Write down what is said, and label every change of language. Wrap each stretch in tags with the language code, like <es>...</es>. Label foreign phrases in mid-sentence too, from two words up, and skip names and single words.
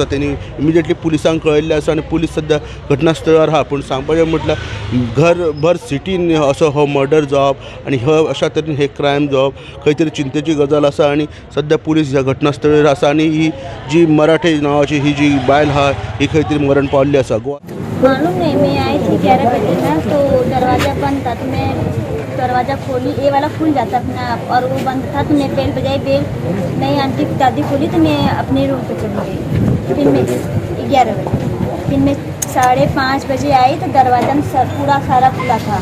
<kok>तेणी इमिजिएटली पुलिसांक कळयल्लें आसा आनी पुलीस सद्या घटनास्थळार आहा. पूण सांगपाचें म्हटल्यार घरभर सिटीन असो हो मर्डर जावप आनी अशा तरेन हे क्रायम जावप खंय तरी चिंतेची गजाल आसा आनी सद्या पुलीस ह्या घटनास्थळार आसा आनी ही जी मराठे नांवाची ही जी बायल आहा ही खंय तरी मरण पावल्ली आसा.</kok> <hi>मालूम नहीं, मैं आई थी 11 बजे ना, तो दरवाज़ा बंद था तो मैं दरवाज़ा खोली, ये वाला खुल जाता अपना आप और वो बंद था तो मैं बेल बजाई, बेल नहीं आंटी दादी खोली तो मैं अपने रूम पे चली गई. फिर मैं 11 बजे फिर मैं 5:30 बजे आई तो दरवाज़ा में पूरा सारा खुला था.</hi>